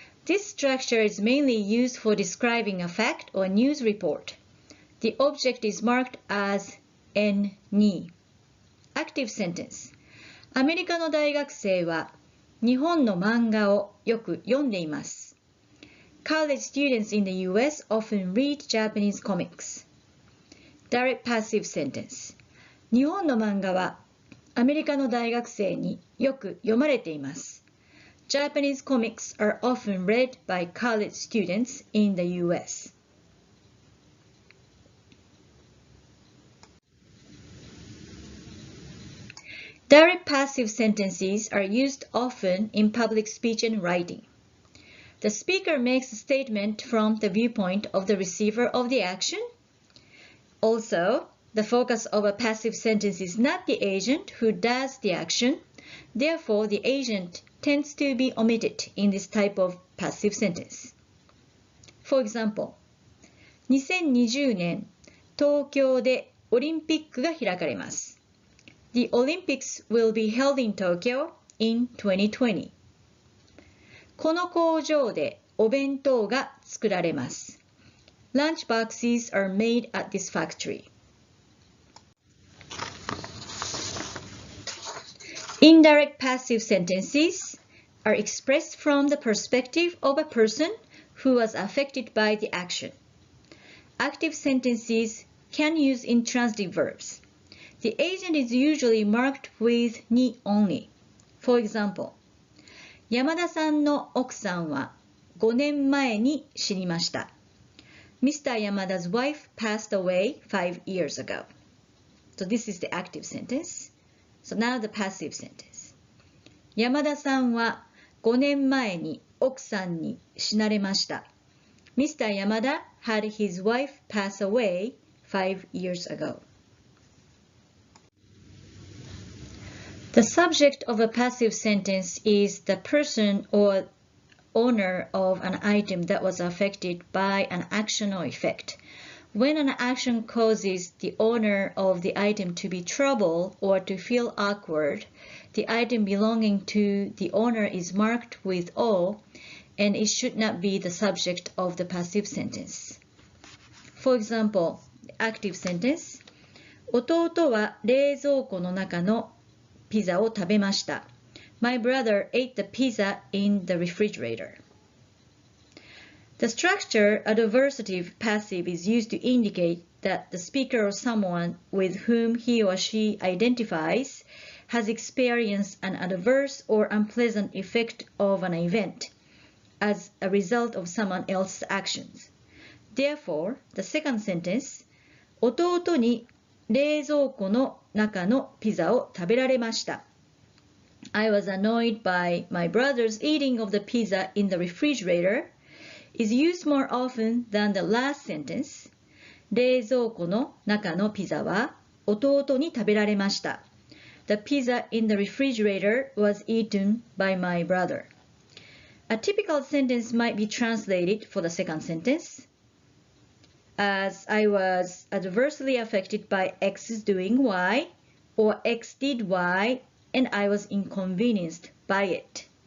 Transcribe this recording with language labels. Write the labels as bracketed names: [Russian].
[English] This structure is mainly used for describing a fact or news report. The object is marked as N に。 Active sentence. [Japanese] アメリカの大学生は日本の漫画をよく読んでいます。 [English] College students in the US often read Japanese comics. Direct passive sentence. [Japanese] 日本の漫画はアメリカの大学生によく読まれています。 [English] Japanese comics are often read by college students in the US. Direct passive sentences are used often in public speech and writing. The speaker makes a statement from the viewpoint of the receiver of the action. Also, the focus of a passive sentence is not the agent who does the action. Therefore, the agent tends to be omitted in this type of passive sentence. For example, [Japanese] 2020年東京でオリンピックが開かれます。 [English] The Olympics will be held in Tokyo in 2020. [Japanese] この工場でお弁当が作られます。 [English] Lunch boxes are made at this factory. Indirect passive sentences are expressed from the perspective of a person who was affected by the action. Active sentences can use intransitive verbs. The agent is usually marked with ni only. For example, [Japanese] 山田さんの奥さんは5年前に死にました。 [English] Mr. Yamada's wife passed away 5 years ago. So this is the active sentence. So now the passive sentence. [Japanese] 山田さんは5年前に奥さんに死なれました。 [English] Mr. Yamada had his wife pass away 5 years ago. The subject of a passive sentence is the person or owner of an item that was affected by an action or effect. When an action causes the owner of the item to be troubled or to feel awkward, the item belonging to the owner is marked with O, and it should not be the subject of the passive sentence. For example, active sentence. [Japanese] 弟は冷蔵庫の中のピザを食べました。 [English] My brother ate the pizza in the refrigerator. The structure adversative passive is used to indicate that the speaker or someone with whom he or she identifies has experienced an adverse or unpleasant effect of an event as a result of someone else's actions. Therefore, the second sentence, [Japanese] 弟に冷蔵庫の中のピザを食べられました。 [English] I was annoyed by my brother's eating of the pizza in the refrigerator is used more often than the last sentence. [Japanese] 冷蔵庫の中のピザは弟に食べられました。 [English] The pizza in the refrigerator was eaten by my brother. A typical sentence might be translated for the second sentence as I was adversely affected by X's doing Y, or X did Y, and I was inconvenienced by it.